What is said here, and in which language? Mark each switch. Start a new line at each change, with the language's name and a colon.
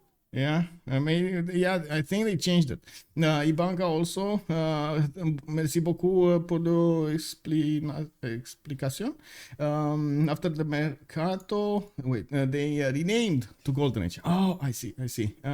English: Yeah, I think they changed it.
French: Ibanka also, merci beaucoup pour l'explication.
English: After the Mercato, wait, they renamed to Golden Age. Oh, I see. I see.